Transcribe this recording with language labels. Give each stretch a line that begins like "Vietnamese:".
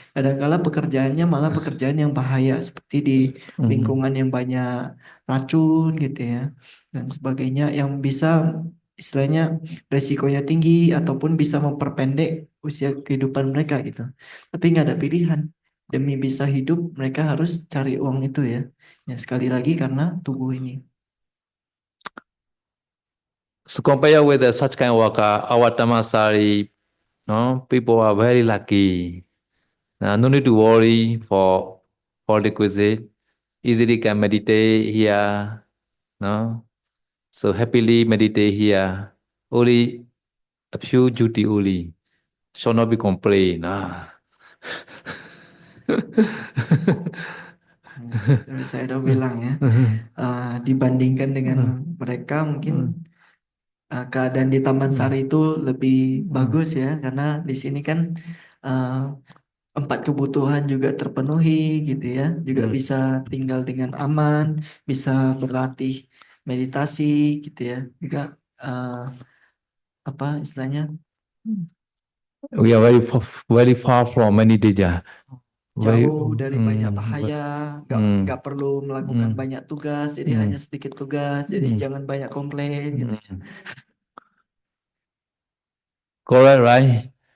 Indonesian: Kadang-kala pekerjaannya malah pekerjaan yang bahaya seperti di lingkungan yang banyak racun gitu ya dan sebagainya yang bisa istilahnya resikonya tinggi ataupun bisa memperpendek usia kehidupan mereka gitu. Tapi nggak ada pilihan. Demi bisa hidup mereka harus cari uang itu ya. Ya sekali lagi karena tubuh ini.
English: So compare with such kind of worker, our Dhammasari No, people are very lucky. No need to worry for requisite. Easily can meditate here. No, so happily meditate here. Only a few duty only. Shall not be complained.
Indonesian: Seperti saya udah bilang ya, dibandingkan dengan mereka mungkin keadaan di Taman Sari itu lebih bagus ya, karena di sini kan empat kebutuhan juga terpenuhi gitu ya, juga bisa tinggal dengan aman, bisa berlatih meditasi gitu ya, juga apa istilahnya
English: We are very far from many danger.
Indonesian: jauh dari banyak bahaya, nggak perlu melakukan banyak tugas, jadi hanya sedikit tugas, jadi jangan banyak komplain gitu.
English: Correct, right?